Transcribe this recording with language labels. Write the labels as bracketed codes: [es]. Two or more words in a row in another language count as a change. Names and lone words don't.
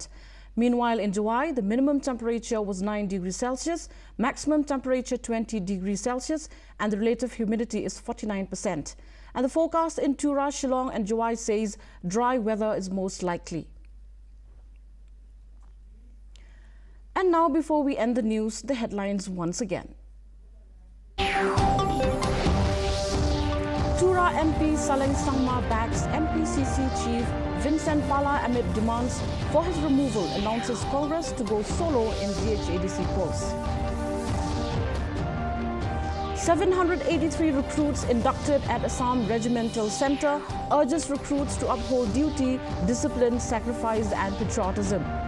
[en] Meanwhile, in Juwai, the minimum temperature was 9 degrees Celsius, maximum temperature 20 degrees Celsius, and the relative humidity is 49%. And the forecast in Tura, Shillong and Juwai says dry weather is most likely. And now, before we end the news, the headlines once again. Tura MP Saleng Sangma backs MPCC Chief Vincent Pala amid demands for his removal, announces Congress to go solo in DHADC polls. 783 recruits inducted at Assam Regimental Centre urges recruits to uphold duty, discipline, sacrifice and patriotism.